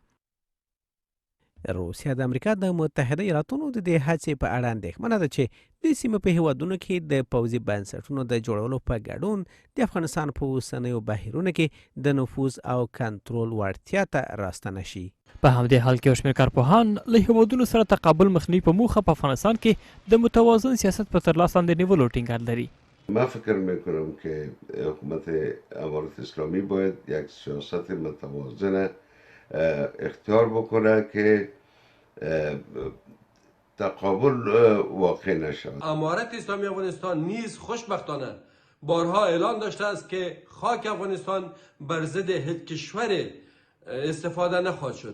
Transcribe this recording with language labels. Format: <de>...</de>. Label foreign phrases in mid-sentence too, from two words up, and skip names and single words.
<ps>روسیه د امریکا د متحده ایالاتونو د دې هڅې په اړه اندېښمنه ده چې د سیمې په هیوادونو کې د پوځي بنسټونو د جوړولو په ګډون د افغانستان په اوسنیو بهیرونو کې د نفوذ او کنټرول وړتیا ته راستنه شي. په همدې حال کې یو شمېر کارپوهان له هیوادونو سره تقابل مخنیوي په موخه په افغانستان کې د متوازن سیاست په ترلاسه لاندې نیولو ټینګار لري.</ps> <fa>من فکر میکنم که حکومت امارات اسلامی باید یک سیاست متوازن اختیار بکنه که تقابل واقع نشود. امارت اسلامی افغانستان نیز خوشبختانه بارها اعلان داشته است که خاک افغانستان بر ضد هیچ کشور استفاده نخواهد شد.</fa>